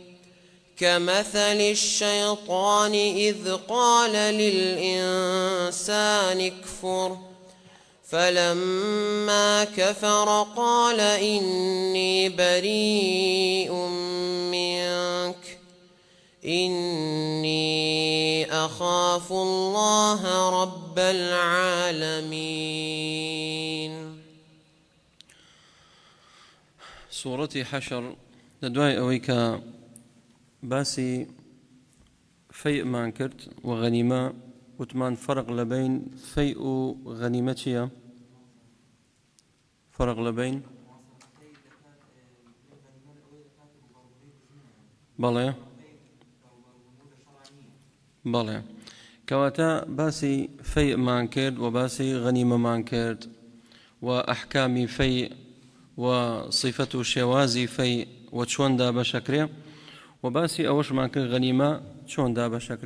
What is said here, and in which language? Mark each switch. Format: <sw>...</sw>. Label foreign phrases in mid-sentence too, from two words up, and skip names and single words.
<ar>كمثل الشيطان إذ قال للإنسان اكفر فلما كفر قال إني بريء منك إني أخاف الله رب العالمين.</ar> <ckb>سورة حشر لدواي أويك باسی فەیئمان کرد و غەنیمە وتمان فەرق لە بین فەی و غەنیمە چییە؟ فەرق لە بین بەڵێ کەواتە باسی فەیئمان کرد و باسی غەنیمەمان کرد و ئەحکامی فەی و صیفەت و شێوازی فەی و چۆندا بەشەکرێ و باسی ئەوەشمان کرد غەنیمە چۆندا بەشەکرێ.</ckb>